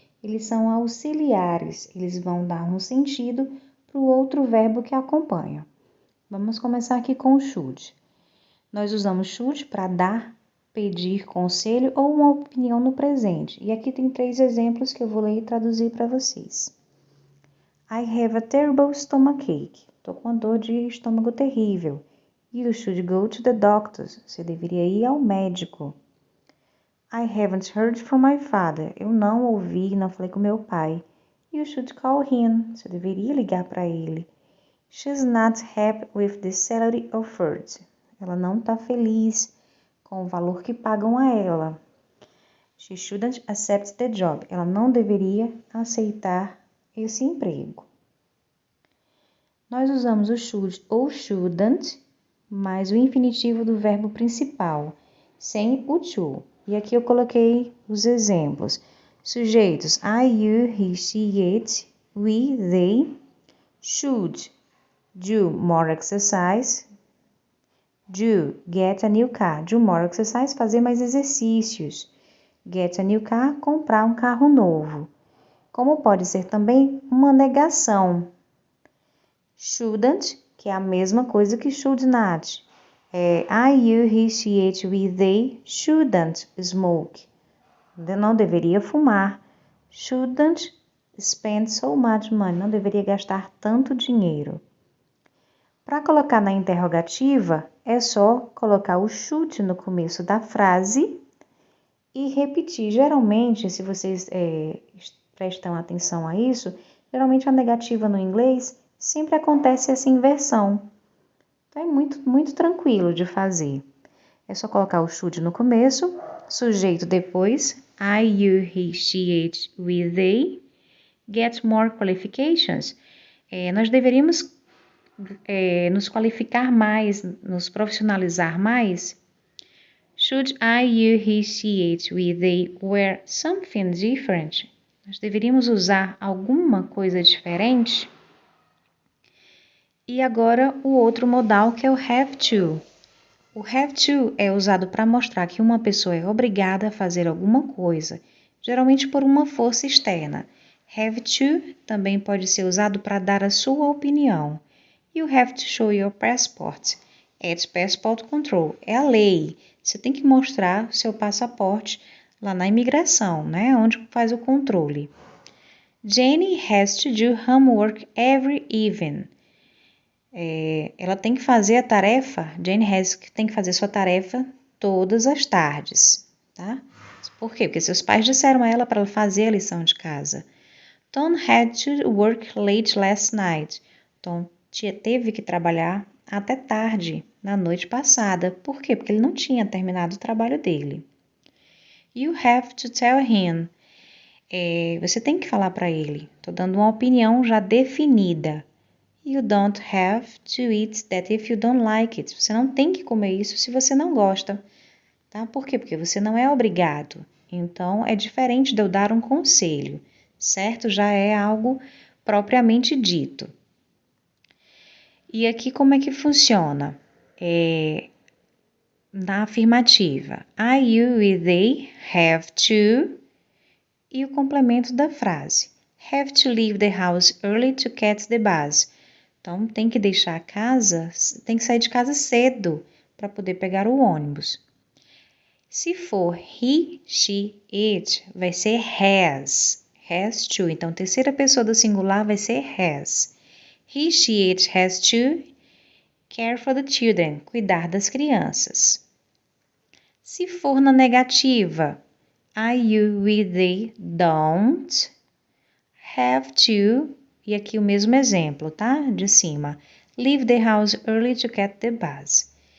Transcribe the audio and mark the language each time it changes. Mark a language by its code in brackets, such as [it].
[pt] Eles são auxiliares, eles vão dar um sentido para o outro verbo que acompanha. Vamos começar aqui com o should. Nós usamos should para dar, pedir conselho ou uma opinião no presente. E aqui tem 3 exemplos que eu vou ler e traduzir para vocês. [en] I have a terrible stomachache. [pt] Estou com uma dor de estômago terrível. [en] You should go to the doctor. [pt] Você deveria ir ao médico. [en] I haven't heard from my father. [pt] Eu não ouvi, não falei com meu pai. [en] You should call him. [pt] Você deveria ligar para ele. [en] She's not happy with the salary offered. [pt] Ela não está feliz com o valor que pagam a ela. [en] She shouldn't accept the job. [pt] Ela não deveria aceitar esse emprego. Nós usamos o should ou shouldn't, mais o infinitivo do verbo principal, sem o to. E aqui eu coloquei os exemplos. [en] Sujeitos: I, you, he, she, it, we, they. Should. Do more exercise. Do, get a new car. Do more exercise, [pt] fazer mais exercícios. [en] Get a new car, [pt] comprar um carro novo. Como pode ser também uma negação. Shouldn't, que é a mesma coisa que should not. [en] I, you, he, she, it, we, they shouldn't smoke. [pt] Não deveria fumar. [en] Shouldn't spend so much money. [pt] Não deveria gastar tanto dinheiro. Para colocar na interrogativa, é só colocar o should no começo da frase e repetir. Geralmente, se vocês prestam atenção a isso, geralmente a negativa no inglês sempre acontece essa inversão. Então é muito tranquilo de fazer. É só colocar o should no começo, sujeito depois, I, you, he, she, it, we, they, [en] get more qualifications. [pt] Nós deveríamos nos qualificar mais, nos profissionalizar mais. [en] Should I, you, he, she, it, we, they wear something different? [pt] Nós deveríamos usar alguma coisa diferente? E agora o outro modal que é o have to. O have to é usado para mostrar que uma pessoa é obrigada a fazer alguma coisa, geralmente por uma força externa. Have to também pode ser usado para dar a sua opinião. [en] You have to show your passport at passport control. [pt] É a lei. Você tem que mostrar o seu passaporte lá na imigração, né? Onde faz o controle. [en] Jenny has to do homework every evening. [pt] Ela tem que fazer a tarefa, Jane tem que fazer sua tarefa todas as tardes, tá? Por quê? Porque seus pais disseram a ela para ela fazer a lição de casa. [en] Tom had to work late last night. [pt] Tom teve que trabalhar até tarde, na noite passada. Por quê? Porque ele não tinha terminado o trabalho dele. [en] You have to tell him. [pt] Você tem que falar para ele. Estou dando uma opinião já definida. [en] You don't have to eat that if you don't like it. [pt] Você não tem que comer isso se você não gosta. Tá? Por quê? Porque você não é obrigado. Então, é diferente de eu dar um conselho, certo? Já é algo propriamente dito. E aqui como é que funciona? Na afirmativa. I, you e they have to. E o complemento da frase. [en] Have to leave the house early to catch the bus. [pt] Então, tem que deixar a casa, tem que sair de casa cedo para poder pegar o ônibus. Se for he, she, it, vai ser has. Has to. Então, terceira pessoa do singular vai ser has. [en] He, she, it has to care for the children. [pt] Cuidar das crianças. Se for na negativa, [en] I, you, we, they don't have to. [pt] E aqui o mesmo exemplo, tá? De cima. [en] Leave the house early to catch the bus.